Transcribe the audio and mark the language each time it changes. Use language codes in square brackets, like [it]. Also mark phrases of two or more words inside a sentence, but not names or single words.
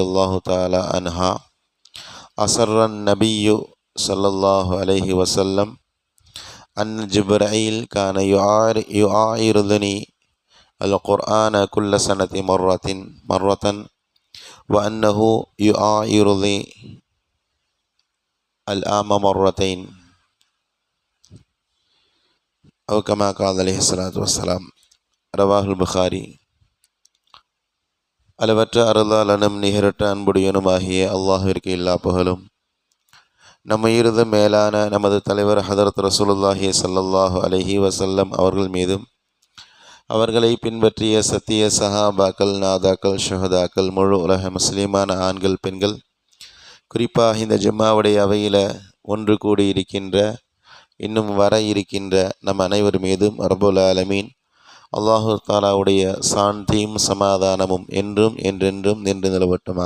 [ar] الله تعالى عنها: أسر النبي صلى الله عليه وسلم أن جبرائيل كان يعارضني القرآن كل سنة مرة وأنه يعارضني العام مرتين أو كما قال عليه الصلاة والسلام. رواه البخاري. [ta] அளவற்ற அருளாளனும் நிகரற்ற அன்புடையனுமாகிய அல்லாஹ்விற்கு எல்லா புகழும். நம்ம இருந்த மேலான நமது தலைவர் ஹதரத் [ar] رسول الله صلى الله عليه وسلم [ta] அவர்கள் மீதும், அவர்களை பின்பற்றிய சத்திய சஹாபாக்கள், நாதாக்கள், ஷுஹதாக்கள், முழு உலக முஸ்லிமான ஆண்கள், பெண்கள், குறிப்பாக இந்த ஜும்மாவுடைய அவையில் ஒன்று கூடி இருக்கின்ற, இன்னும் வர இருக்கின்ற நம் அனைவர் மீதும் [ar] رب العالمين [ta] அல்லாஹு தாலாவுடைய சாந்தியும் சமாதானமும் என்றும் என்றென்றும் நின்று நிலவட்டுமாக.